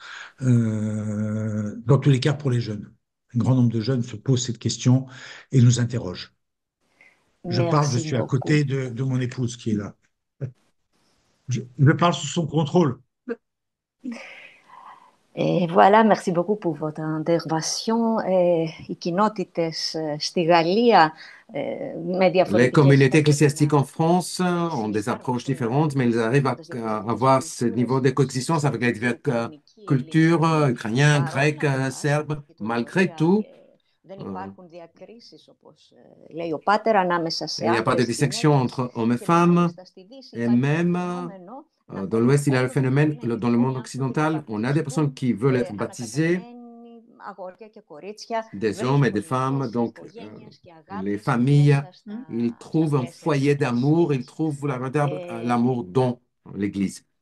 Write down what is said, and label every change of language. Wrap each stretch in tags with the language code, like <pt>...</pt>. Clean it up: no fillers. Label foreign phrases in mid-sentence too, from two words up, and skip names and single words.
<fr>Dans tous les cas, pour les jeunes. Un grand nombre de jeunes se posent cette question et nous interrogent. Je suis à côté de mon épouse qui est là. Je parle sous son contrôle. Et voilà, merci beaucoup pour votre intervention.</fr> <el>Οι κοινότητες στη Γαλλία με διαφορετικές...</el> <fr>Les communautés ecclésiastiques en France ont des approches différentes, mais ils arrivent à avoir ce niveau de coexistence avec les diverses cultures, ukrainiens, grecs, serbes. Malgré tout, il n'y a pas de distinction entre hommes et femmes, et même dans l'Ouest, il y a le phénomène, dans le monde occidental, on a des personnes qui veulent être baptisées, des hommes et des femmes, donc les familles, ils trouvent un foyer d'amour, ils trouvent l'amour dans l'Église.</fr>